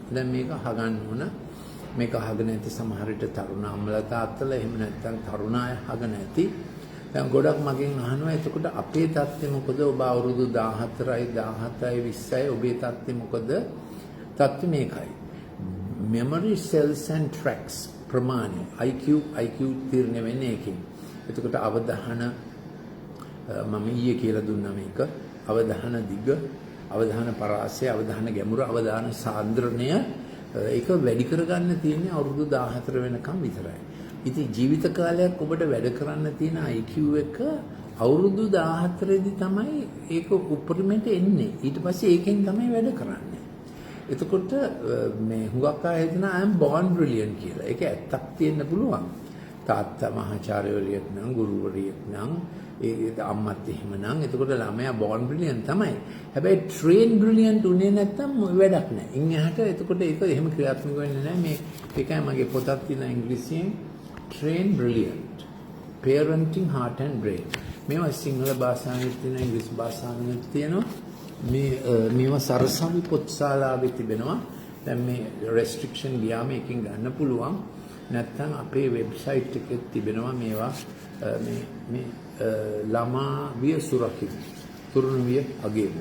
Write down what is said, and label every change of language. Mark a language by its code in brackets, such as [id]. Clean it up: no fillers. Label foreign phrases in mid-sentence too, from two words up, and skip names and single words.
[si] දැන් මේක අහගන්න ඕන. මේක අහගෙන ඇති සමහර විට තරුණ අම්මලා තාත්තලා, එහෙම නැත්නම් තරුණ අය අහගෙන ඇති. දැන් ගොඩක් මගෙන් අහනවා එතකොට අපේ තත්ත්වය මොකද? ඔබ අවුරුදු 14යි 17යි 20යි ඔබේ තත්ත්වය මොකද? තත්ත්වය මේකයි. [en] memory cells and tracks [si] ප්‍රමාණය IQ තීරණය වෙන්නේ ඒකෙන්. එතකොට අවධාන මම ඊයේ කියලා දුන්නා මේක. අවධාන දිග, අවධාන පරාසය, අවධාන ගැඹුර, අවධාන සාන්ද්‍රණය ඒක වැඩි කරගන්න තියෙන්නේ අවුරුදු 14 වෙනකම් විතරයි. ඉතින් ජීවිත කාලයක් ඔබට වැඩ කරන්න තියෙන IQ එක අවුරුදු 14 දී තමයි ඒක උපරිමයට එන්නේ. ඊට පස්සේ ඒකෙන් තමයි වැඩ කරන්නේ. එතකොට මේ හුඟක් අය හිතනවා [en] I am born brilliant [si] කියලා. ඒක ඇත්තක් තියෙන්න පුළුවන්. තාත්තා මහාචාර්යවරියෙක් නම්, ගුරුවරියෙක් නම්, ඒ අම්මත් එහෙම නම් එතකොට ළමයා [en] born brilliant [si] තමයි. හැබැයි [en] train brilliant [si] උනේ නැත්තම් වැඩක් නැහැ. ඉන් එහාට එතකොට ඒක එහෙම ක්‍රියාත්මක වෙන්නේ නැහැ. මේ ඒකයි මගේ පොතක් තියෙන ඉංග්‍රීසියෙන් [en] train brilliant parenting heart and brain. [si] මේවා සිංහල භාෂාවෙත් තියෙනවා, ඉංග්‍රීසි භාෂාවෙත් තියෙනවා. මේවා සරසවි පොත්ශාලාවේ තිබෙනවා. දැන් මේ restriction ගියාම එකකින් ගන්න පුළුවන්. නැත්නම් අපේ වෙබ්සයිට් එකේ තිබෙනවා මේවා. මේ ළමා විය සුරකින් තුරුණු විය අගේමු.